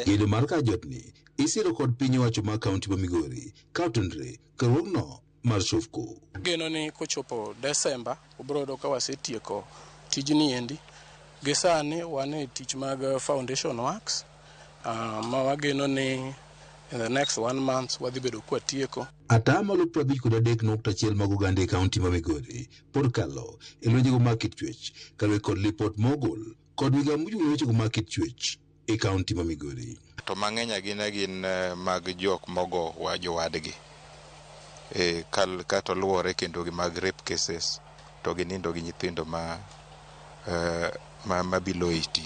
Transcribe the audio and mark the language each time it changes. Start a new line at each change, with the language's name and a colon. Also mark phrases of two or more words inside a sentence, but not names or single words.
Luo (Kenya and Tanzania): Gedo mar kar jotni isiro kod piny owacho ma kaunti ma Migori ka otenore karuogno mar Shofco. Geno ni kochopo Desemba obiro yudo ka wasetieko tijni endi. Gi sani wan e tich mag
English: foundation works
Luo (Kenya and Tanzania): ma wageno ni
English: in the next 1 month
Luo (Kenya and Tanzania): wadhi bedo kwa tieko. Atamalo 53.1 mag oganda e kaunti ma Migori pod kalo e lwenjego mag kit chwech kaluwore kod lipot mogol kod migawo mochung' wechego mag kit chwech e kaunti ma Migori. To mang'eny gin mag jok mogo wa jowadgi kato luwore kendo gi mag
English: rape cases
Luo (Kenya and Tanzania): to ginindo gi nyithindo ma
English: below 18.